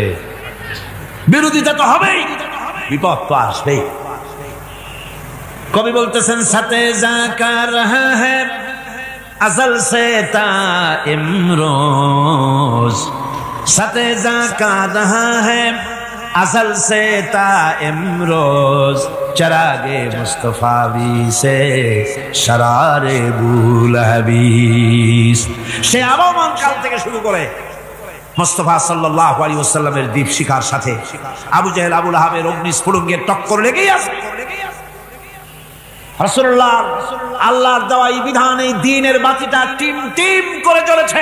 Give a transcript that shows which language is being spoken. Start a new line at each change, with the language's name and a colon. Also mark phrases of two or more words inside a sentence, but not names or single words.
Bangla: বিরোধিতা তো হবেই, বিপদ তো আসবেই। কবি বলতেছেন
Urdu: ساتھے جاکا رہا ہے ازل سے تائم روز، ساتھے جاکا رہا ہے اسل سے تائم روز چراغے مصطفوی سے شرارے بولہبیس.
Bangla: সে আবহমান কাল থেকে শুরু করে মুস্তাফা
Arabic: صلى الله عليه وسلم‌ের
Bangla: দীপ শিখার সাথে আবু জেহেল আবু লাহাবের অগ্নিস্ফুলিঙ্গের টক্কর লেগেই আছে। রাসূলুল্লাহ আল্লাহর দেওয়া এই বিধান, এই দ্বীনের বাতিটা টিম টিম করে জ্বলেছে।